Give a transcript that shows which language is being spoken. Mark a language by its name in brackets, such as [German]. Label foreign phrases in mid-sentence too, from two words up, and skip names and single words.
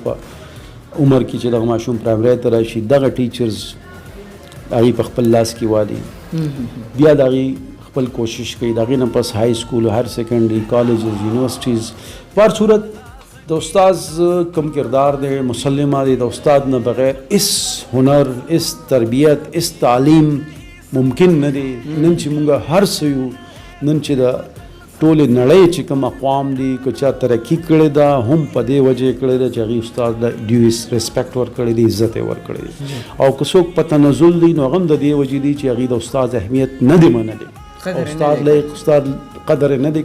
[Pashto] په عمر کې چې دغه ماشوم پرایمري ته راشي دغه ټیچرز هغه په خپل لاس کې والي بیا دغه خپل کوشش کوي دغه نه پس [English] high school higher secondary colleges universities [Pashto] پر صورت د استاد کم کردار دی مسلمه دی د استاد نه بغیر اس هنر اس تربیت اس تعلیم ممکن نه دی نن چې موږ هر څه یو نن چې د ټول نړۍ چې کوم اقوام دي که چا ترقی کړې ده هم په دې وجه کړې ده چې هغې استاد د [English] due respect [Pashto] ورکړی دی عزت یې ورکړی دی او که څوک په تنزل دی نو هغه هم د دې وجې دی چې هغې د استاد اهمیت نه دی منلی استاد قدر نه دی